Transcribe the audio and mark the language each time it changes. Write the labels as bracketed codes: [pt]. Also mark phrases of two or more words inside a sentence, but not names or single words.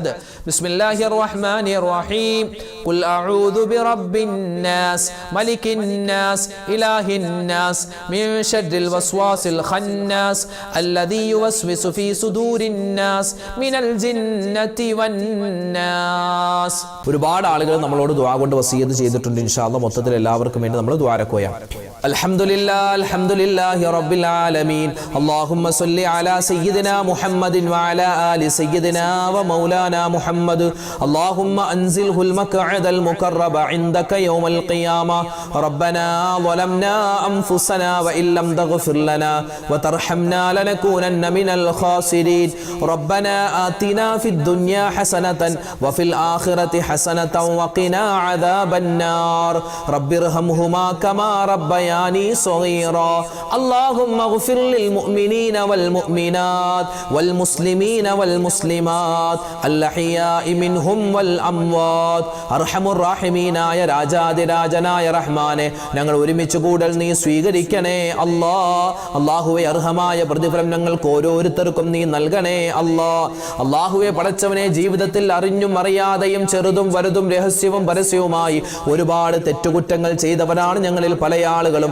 [ar] بسم الله الرحمن الرحيم. قل أعوذ برب الناس ملك الناس إله الناس من شر الوسواس الخناس الذي يوسوس في صدور الناس من الجنة والناس. [ml] ഒരുപാട് ആളുകൾ നമ്മളോട് ദുആ കൊണ്ട് വസിയത്ത് ചെയ്തിട്ടുണ്ട്. [ar] إن شاء الله [ml] മൊത്തത്തിൽ എല്ലാവർക്കും വേണ്ടി നമ്മൾ ദുആരക്കുകയാണ്. [ar] الحمد لله الحمد لله رب العالمين. اللهم صل على سيدنا محمد وعلى آل سيدنا ومولانا محمد. اللهم أنزله المقعد المقرب عندك يوم القيامة. ربنا ظلمنا أنفسنا وإن لم تغفر لنا وترحمنا لنكونن من الخاسرين. ربنا آتنا في الدنيا حسنة وفي الآخرة حسنة وقنا عذاب النار. رب ارحمهما كما ربياني صغيرا. اللهم اغفر للمؤمنين والمؤمنات والمسلمين والمسلمات الأحياء منهم والأموات. أرحم الراحمين [ml] രാജാതിരാജനായ റഹ്മാനെ, ഞങ്ങൾ ഒരുമിച്ച് കൂടൽ നീ സ്വീകരിക്കണേ അല്ലാ. അല്ലാഹുവേ, അർഹമായ പ്രതിഫലം ഞങ്ങൾക്ക് ഓരോരുത്തർക്കും നീ നൽകണേ അല്ലാ. അല്ലാഹുവേ, പടച്ചവനെ, ജീവിതത്തിൽ അറിഞ്ഞും അറിയാതെയും ചെറുതും വലുതും രഹസ്യവും പരസ്യവുമായി ഒരുപാട് തെറ്റുകുറ്റങ്ങൾ ചെയ്തവരാണ് ഞങ്ങളിൽ പല ആളുകളും.